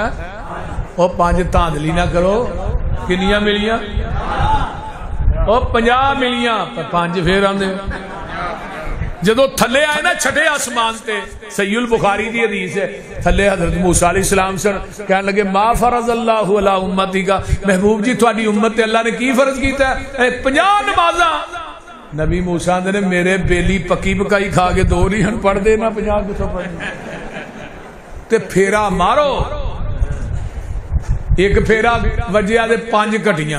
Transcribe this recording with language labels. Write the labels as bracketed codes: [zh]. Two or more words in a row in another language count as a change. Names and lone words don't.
[pa] او 5 دھاندلی نہ کرو۔ کنیاں ملیاں? او 50 ملیاں، 5 فیر آندے. جدوں تھلے آئے نہ چھیویں آسمان تے، صحیح البخاری دی حدیث ہے، تھلے حضرت موسیٰ علیہ السلام سن کہنے لگے [ar] ما فرض الله على أمتك, [pa] محبوب جی تہاڈی امت تے اللہ نے کی فرض کیتا ہے? 50 نمازاں. نبی موسیٰ نے میرے بیلی پکی پکائی کھا کے 2 نہیں ہن پڑھ دے نہ 50 کتھوں پڑھنے. تے پھیرا مارو، ایک پھیرا وجیا دے 5 گھٹیاں.